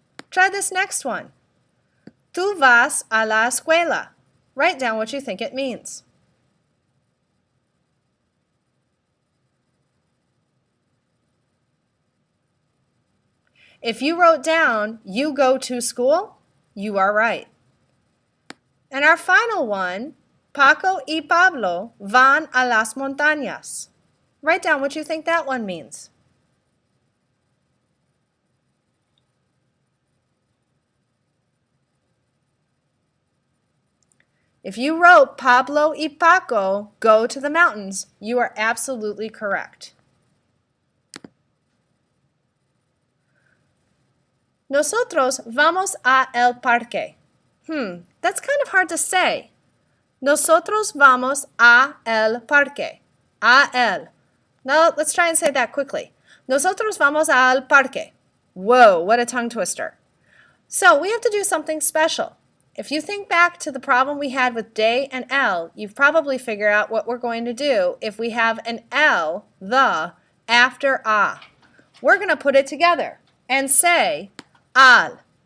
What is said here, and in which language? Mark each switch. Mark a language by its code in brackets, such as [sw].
[en] Try this next one. [es] Tú vas a la escuela. [en] Write down what you think it means. If you wrote down you go to school, you are right. And our final one, [es] Paco y Pablo van a las montañas. [en] Write down what you think that one means. If you wrote Pablo y Paco go to the mountains, you are absolutely correct. [es] Nosotros vamos a el parque. [en] That's kind of hard to say. [es] Nosotros vamos a el parque. A el. [en] Now let's try and say that quickly. [es] Nosotros vamos al parque. [en] Whoa, what a tongue twister. So we have to do something special. If you think back to the problem we had with de and el, you've probably figured out what we're going to do if we have an el, the, after a. We're going to put it together and say al.